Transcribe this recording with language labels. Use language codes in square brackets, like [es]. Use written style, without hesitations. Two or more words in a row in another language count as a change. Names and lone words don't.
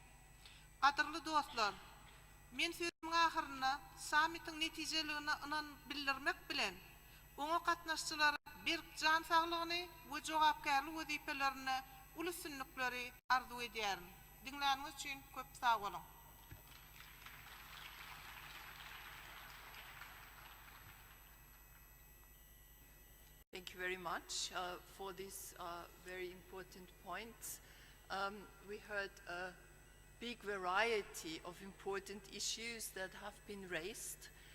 [tk] Gadyrly dostlar, men sözümiň ahyryna sammitiň netijeligini inan bildirmek bilen oňa gatnaşçylara bir jan saglygyny we jogapkärlik wezipelerini ulusynlykleri arzu edýärin. Diňläniňiz üçin köp sag bolun. [en] Thank you very much for these very important points. We heard a big variety of important issues that have been raised.